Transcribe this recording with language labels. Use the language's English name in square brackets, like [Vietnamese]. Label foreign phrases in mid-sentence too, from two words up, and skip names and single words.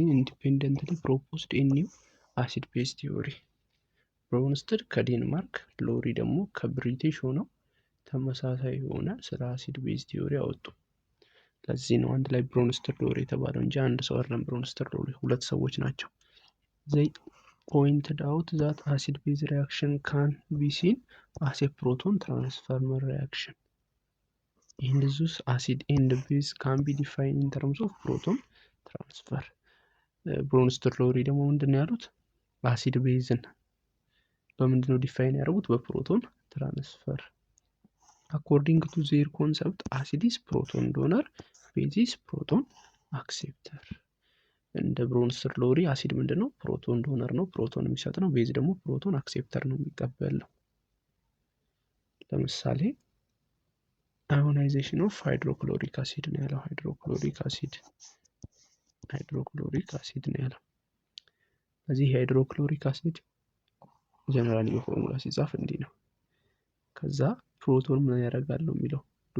[English] independently proposed a new acid base theory። [Amharic] ብሮንስተድ ከዴንማርክ ሎሪ ደግሞ ከብሪቲሽ ሆነው ተመሳሳይ የሆነ ስለ [English] acid base theory [Amharic] አወጡ። ለዚህ ነው አንድ ላይ ብሮንስተር-ሎሪ የተባለው እንጂ አንድ ሰው አይደለም። ብሮንስተር-ሎሪ ሁለት ሰዎች ናቸው። [English] they pointed out that acid base reaction can be seen as a proton transfer reaction and thus acid and base can be defined in terms of proton transfer። [Amharic] ብሮንስተር-ሎሪ ደግሞ ምንድነው ያሉት? አሲድ ቤዝን በምንድነው ዲፋይን ያደረጉት? [English] by proton transfer። according to their concept acid is proton donor, base is proton acceptor። [Amharic] እንደ ብሮንስተር-ሎሪ አሲድ ምንድነው? [English] proton donor [Amharic] ነው፣ ፕሮቶን የሚሰጥ ነው። ቤዝ ደግሞ [English] proton acceptor [Amharic] ነው፣ የሚቀበል ነው። ለምሳሌ [English] ionization of hydrochloric acid [Amharic] ነው ያለው። [English] hydrochloric acid [Amharic] ነው ያለው። በዚህ [English] hydrochloric acid [Amharic] ጀነራሊ በፎርሙላ ሲጻፍ እንዲህ ነው። ከዛ ፕሮቶን ምን ያደርጋል ነው የሚለው?